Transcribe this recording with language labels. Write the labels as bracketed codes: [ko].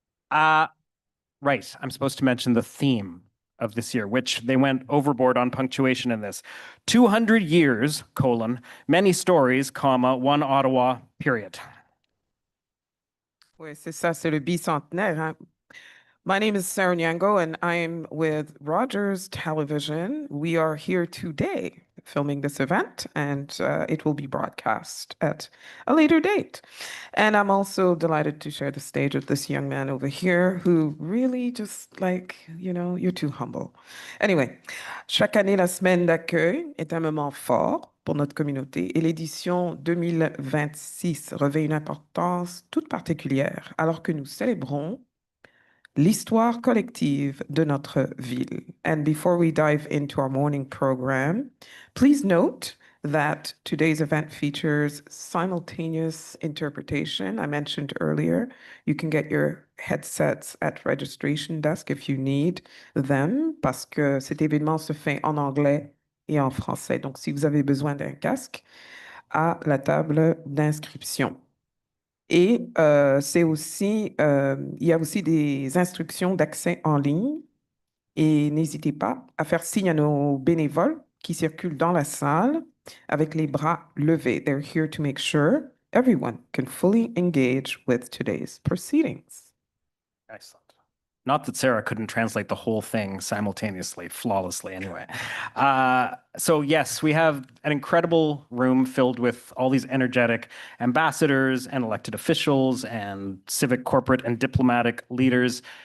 [en] Right, I'm supposed to mention the theme of this year, which they went overboard on punctuation in this. 200 years, many stories, one Ottawa, period. [fr] Oui, c'est ça, c'est le bicentenaire, hein? [en] My name is Sarah Nyango, and I'm with Rogers Television. We are here today filming this event, and it will be broadcast at a later date. And I'm also delighted to share the stage with this young man over here who really just you're too humble. [fr] Anyway, chaque année, la semaine d'accueil est un moment fort pour notre communauté et l'édition 2026 revêt une importance toute particulière alors que nous célébrons l'histoire collective de notre ville. [en] And before we dive into our morning program, please note that today's event features simultaneous interpretation. I mentioned earlier, you can get your headsets at registration desk if you need them, [fr] parce que cet événement se fait en anglais et en français. Donc, si vous avez besoin d'un casque, à la table d'inscription. Et c'est aussi, il y a aussi des instructions d'accès en ligne. Et n'hésitez pas à faire signe à nos bénévoles qui circulent dans la salle avec les bras levés. [en] They're here to make sure everyone can fully engage with today's proceedings. Excellent. Not that Sarah couldn't translate the whole thing simultaneously, flawlessly anyway. So yes, we have an incredible room filled with all these energetic ambassadors and elected officials and civic, corporate, and diplomatic leaders.